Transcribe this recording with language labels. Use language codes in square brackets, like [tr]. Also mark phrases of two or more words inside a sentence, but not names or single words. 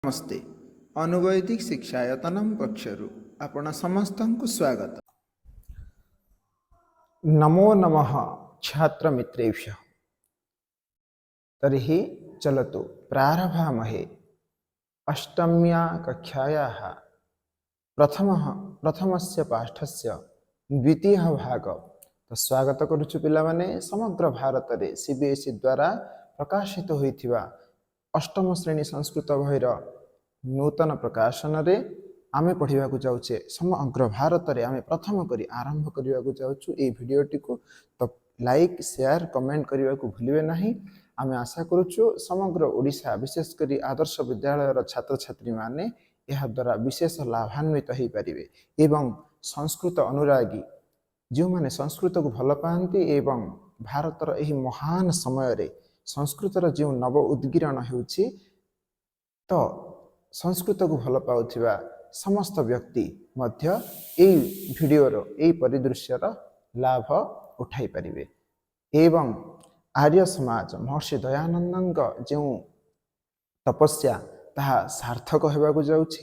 [or] ନମସ୍ତେ ଅନୁବୈଦିକ ଶିକ୍ଷାୟତନମ ପକ୍ଷରୁ ଆପଣ ସମସ୍ତଙ୍କୁ ସ୍ୱାଗତ। [sa] नमो नमः छात्र मित्रेभ्यः। तर्हि चलतु प्रारभामहे अष्टम्या कक्षायाः प्रथमस्य पाठस्य द्वितीयः भाग। [or] ତୋ ସ୍ୱାଗତ କରୁଛୁ ପିଲାମାନେ ସମଗ୍ର ଭାରତ ରେ ସିବିଏସଇ ଦ୍ୱାରା ପ୍ରକାଶିତ ହୋଇଥିବା ଅଷ୍ଟମ ଶ୍ରେଣୀ ସଂସ୍କୃତ ବହିର ନୂତନ ପ୍ରକାଶନ ରେ ଆମେ ପଢ଼ିବା କୁ ଯାଉଛେ। ସମଗ୍ର ଭାରତ ରେ ଆମେ ପ୍ରଥମ କରି ଆରମ୍ଭ କରିବା କୁ ଯାଉଛୁ ଏ ଭିଡିଓଟି କୁ। ତୋ [en] like share comment [or] କରିବା କୁ ଭୁଲିବେ ନାହିଁ। ଆମେ ଆଶା କରୁଛୁ ସମଗ୍ର ଓଡ଼ିଶା ବିଶେଷ କରି ଆଦର୍ଶ ବିଦ୍ୟାଳୟ ର ଛାତ୍ର ଛାତ୍ରୀ ମାନେ ଏହା ଦ୍ୱାରା ବିଶେଷ ଲାଭାନ୍ୱିତ ହୋଇ ପାରିବେ ଏବଂ ସଂସ୍କୃତ ଅନୁରାଗୀ ଯେଉଁ ମାନେ ସଂସ୍କୃତ କୁ ଭଲ ପାଆନ୍ତି ଏବଂ ଭାରତର ଏହି ମହାନ ସମୟ ରେ ସଂସ୍କୃତର ଯେଉଁ ନବ ଉଦ୍ଗିରଣ ହେଉଛି ତେଣୁ ସଂସ୍କୃତ କୁ ଭଲ ପାଉଥିବା ସମସ୍ତ ବ୍ୟକ୍ତି ମଧ୍ୟ ଏହି ଭିଡିଓର ଏହି ପରିଦୃଶ୍ୟର ଲାଭ ଉଠାଇ ପାରିବେ ଏବଂ ଆର୍ଯ୍ୟ ସମାଜ ମହର୍ଷି ଦୟାନନ୍ଦ ଯେଉଁ ତପସ୍ୟା ତାହା ସାର୍ଥକ ହେବାକୁ ଯାଉଛି।